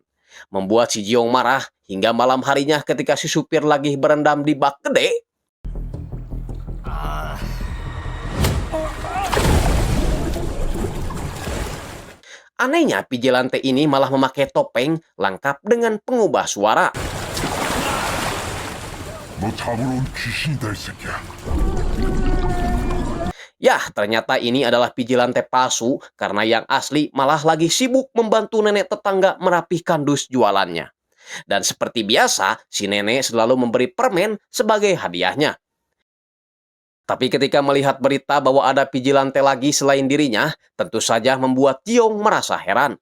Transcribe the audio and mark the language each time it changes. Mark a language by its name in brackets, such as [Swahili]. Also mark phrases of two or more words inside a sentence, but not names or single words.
[Indonesian] Membuat si Jeong marah hingga malam harinya ketika si supir lagi berendam di bak gede. Anehnya, vigilante ini malah memakai topeng lengkap dengan pengubah suara. [Korean] 너 잡으러 온 귀신이다 이 새끼야. [Indonesian] Yah, ternyata ini adalah vigilante palsu karena yang asli malah lagi sibuk membantu nenek tetangga merapihkan dus jualannya. Dan seperti biasa, si nenek selalu memberi permen sebagai hadiahnya. Tapi ketika melihat berita bahwa ada vigilante lagi selain dirinya, tentu saja membuat Jeong merasa heran.